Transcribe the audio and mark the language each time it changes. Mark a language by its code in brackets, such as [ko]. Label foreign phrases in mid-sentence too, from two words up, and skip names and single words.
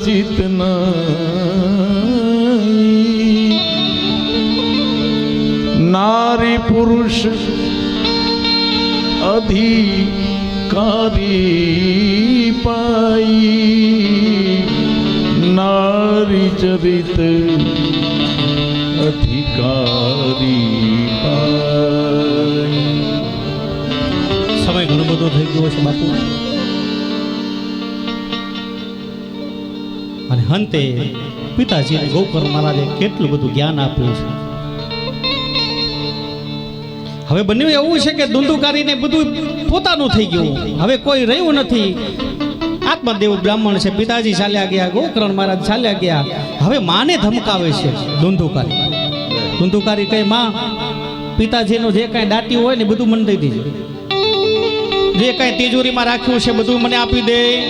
[hi] चितनाई नारी पुरुष अधिकारी पाई नारी चरित अधिकारी पाई [gu] સમય ઘણો બધો થઈ ગયો છે બાપુ અને હંતે પિતાજી ગોકર્ણ મહારાજે કેટલું બધું જ્ઞાન આપ્યું છે હવે બન્યું એવું છે કે ધુંધુકારીને બધું પોતાનું થઈ ગયું હવે કોઈ રહ્યું નથી આત્મદેવ બ્રાહ્મણ છે પિતાજી ચાલ્યા ગયા ગોકર્ણ મહારાજ ચાલ્યા ગયા હવે માને ધમકાવે છે ધુંધુકારી કહે માં પિતાજીનો જે કાંઈ દાટ્યું હોય ને બધું મને દઈ દેજો જે કાંઈ તિજોરીમાં રાખ્યું છે બધું મને આપી દે